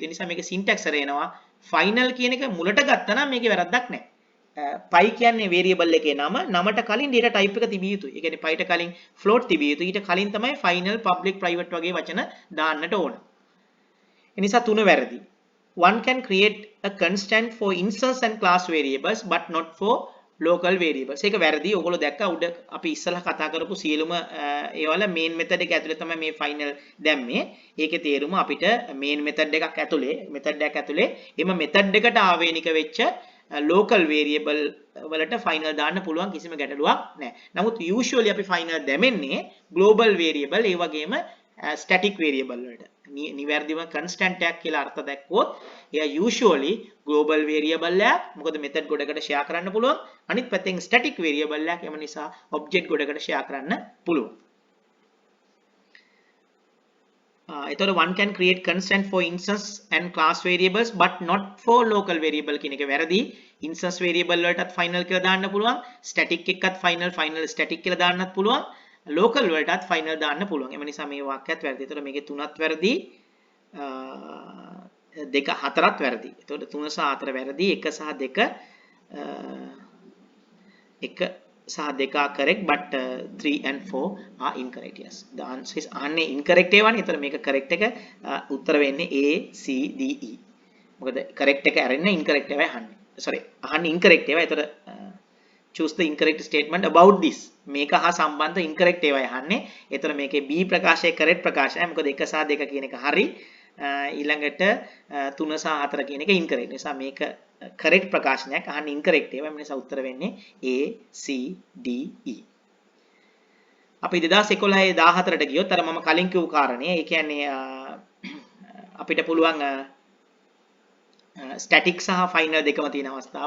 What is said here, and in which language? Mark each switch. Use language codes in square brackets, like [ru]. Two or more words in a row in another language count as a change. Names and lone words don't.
[si] ඒ නිසා මේකේ syntax එක එනවා final කියන එක මුලට ගත්තා නම් මේකේ වැරද්දක් නැහැ. pi කියන්නේ variable එකේ නමට කලින් data type එක තිබිය යුතුයි. ඒ කියන්නේ pi ට කලින් float තිබිය යුතුයි. ඊට කලින් තමයි [en] final public private [si] වගේ වචන දාන්නට ඕන. ඒ නිසා තුන වැරදි. [en] One can create a constant for instance and class variables but not for local variables. [si] ඒක වැරදි. ඔයගොල්ලෝ දැක්කා උඩ අපි ඉස්සලා කතා කරපු සියලුම ඒවල [en] main method [si] එක ඇතුලේ තමයි මේ final දැම්මේ. ඒකේ තේරුම අපිට [en] main method [si] එකක් ඇතුලේ method එකක් ඇතුලේ එම method එකට ආවේනික වෙච්ච [en] local variable [si] වලට final දාන්න පුළුවන් කිසිම ගැටලුවක් නැහැ. නමුත් usually අපි final දැමෙන්නේ [en] global variable [si] ඒ වගේම [en] static variable [si] වලට. නිවැරදිව constant එකක් කියලා අර්ථ දැක්වුවොත් එයා usually [en] global variable [si] එකක්. මොකද method ගොඩකට share කරන්න පුළුවන්. අනිත් පැත්තෙන් [en] static variable [si] එකක්. එම නිසා object ගොඩකට share කරන්න පුළුවන්. එතකොට [en] one can create constant for instance and class variables but not for local variable [si] කියන එක වැරදි. [en] instance variable [si] වලටත් final කියලා දාන්න පුළුවන්. static එකකත් [en] final static [si] කියලා දාන්නත් පුළුවන්. local වලටත් final දාන්න පුළුවන්. එම නිසා මේ වාක්‍යයත් වැරදි. එතකොට මේකේ 3ත් වැරදි. 2 4ත් වැරදි. එතකොට 3 සහ 4 වැරදි. 1 සහ 2 1 සහ 2 [en] are correct but 3 and 4 are incorrect. Yes, the answer is [si] අහන්නේ incorrect ඒවානේ. එතකොට මේක correct එක උත්තර වෙන්නේ A C D E. මොකද correct එක අරින්න incorrect ඒවා අහන්නේ. sorry අහන්නේ incorrect ඒවා. [en] එතකොට choose the incorrect statement about this. [si] මේක හා සම්බන්ධ incorrect ඒවා අහන්නේ. එතකොට මේකේ B ප්‍රකාශය correct ප්‍රකාශයයි. මොකද 1 සහ 2 කියන එක හරි. ඊළඟට 3 සහ 4 කියන එක incorrect. නිසා මේක correct ප්‍රකාශනයක් අහන්නේ incorrect ඒවා. ඒ නිසා උත්තර වෙන්නේ A C D E. අපි 2011 14ට ගියොත් අර මම කලින් කිව්ව කාරණේ ඒ කියන්නේ අපිට පුළුවන් static සහ final දෙකම තියෙන අවස්ථාව.